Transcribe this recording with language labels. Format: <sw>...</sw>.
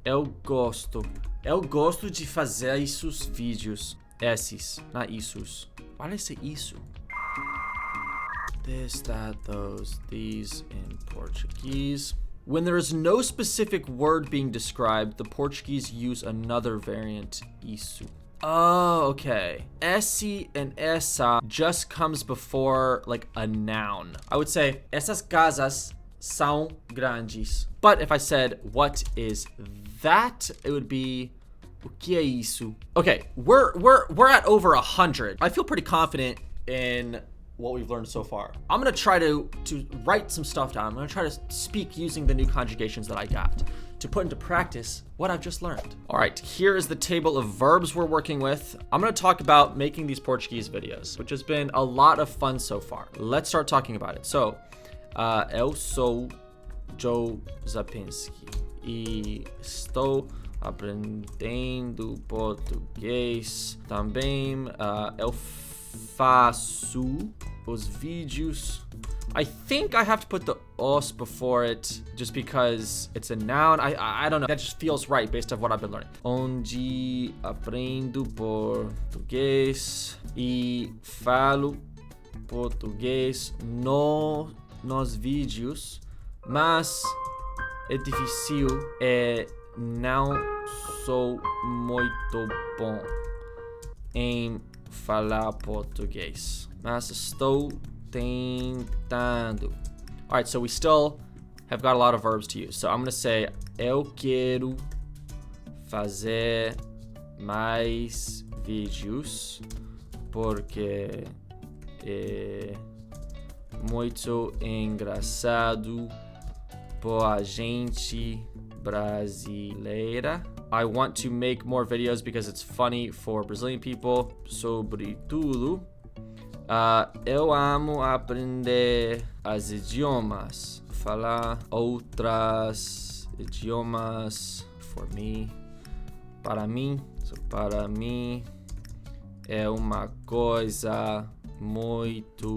<pt>Eu gosto de fazer esses vídeos.</pt> <en>Esses, not issos. Why did I say isso? This, that, those, these in Portuguese. When there is no specific word being described, the Portuguese use another variant, isso. Oh, okay. Esse and essa just comes before like a noun.</en> <pt>I would say, essas casas são grandes.</pt> <en>But if I said, what is that? It would be, o que é isso? Okay, we're at over 100. I feel pretty confident in what we've learned so far. I'm gonna try to write some stuff down. I'm gonna try to speak using the new conjugations that I got to put into practice what I've just learned. All right, here is the table of verbs we're working with. I'm gonna talk about making these Portuguese videos, which has been a lot of fun so far. Let's start talking about it.</en> <pt>So, eu sou Joe Zapinski e estou aprendendo português também. Eu faço os vídeos.</pt> <en>I think I have to put the os before it just because it's a noun. I don't know. That just feels right based on what I've been learning.</en> <pt>Onde aprendo português e falo português nos vídeos, mas é difícil e não sou muito bom em falar português, mas estou tentando. All right, so we still have got a lot of verbs to use. So I'm gonna say eu quero fazer mais vídeos porque é muito engraçado pra gente brasileira.</pt> <en>I want to make more videos because it's funny for Brazilian people.</en> <pt>Sobretudo, eu amo aprender as idiomas. Falar outras idiomas for me. Para mim. So, para mim é uma coisa muita.</pt>